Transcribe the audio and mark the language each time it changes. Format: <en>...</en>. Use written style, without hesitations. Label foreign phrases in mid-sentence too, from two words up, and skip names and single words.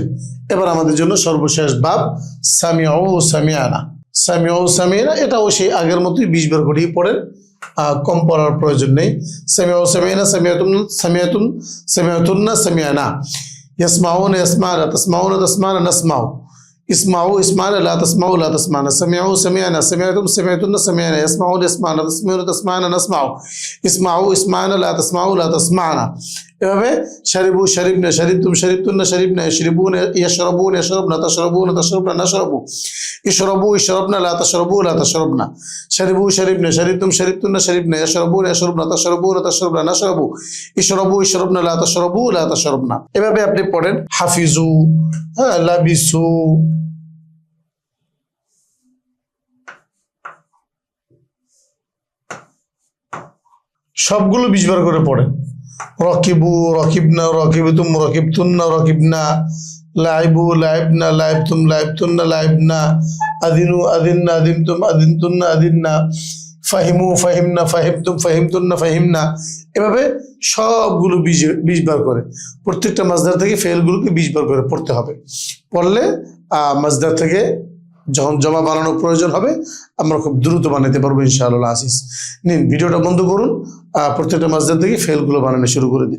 <bn>এবার আমাদের জন্য সর্বশেষ বাব</bn> <ar>سمعوا سمعنا. سمعوا سمعنا</ar> <bn>এটাও সেই আগের মতোই 20 বার করেই পড়েন, কম পড়ার প্রয়োজন নেই।</bn> <ar>سمعوا سمعنا, سمعتم سمعتم، سمعتن سمعنا، يسمعون يسمعون، تسمعون تسمعن، نسمع، اسمعوا اسمعن, لا تسمعوا لا تسمعن، سمعوا سمعنا، سمعتم سمعتن سمعنا، يسمعون يسمعون، تسمعون تسمعن، نسمع، اسمعوا اسمعن, لا تسمعوا لا تسمعن. এভাবে شربوا شربنا، شربتم شربتن شربنا، يشربون يشربون يشربن، تشربون تشربن، نشرب، اشربوا اشربن، لا تشربوا لا تشربن، شربوا شربنا، شربتم شربتن شربنا، يشربون يشربن، تشربون تشربن، نشرب، اشربوا اشربن، لا تشربوا لا تشربن.</ar> <bn>এভাবে আপনি পড়েন। হাফিজু, লাবিসু, সবগুলো 20 বার করে পড়েন।</bn> <ar>ركبوا ركبنا، ركبتم ركبتن ركبنا، لعبوا لعبنا، لعبتم لعبتن لعبنا، أذنوا أذنا، أذنتم أذنتن أذنا، فهموا فهمنا، فهمتم فهمتن فهمنا.</ar> <bn>এভাবে সবগুলো 20 বার করে প্রত্যেকটা মাসদার থেকে ফেলগুলোকে 20 বার করে পড়তে হবে। পড়লে মাসদার থেকে যখন জমা বানানোর প্রয়োজন হবে আমরা খুব দ্রুত বানাতে পারবো</bn> <ar>إن شاء الله عزيز.</ar> <bn>নিন ভিডিওটা বন্ধ করুন, প্রত্যেকটা মাসদার থেকে ফেলগুলো বানানো শুরু করে দিন।</bn>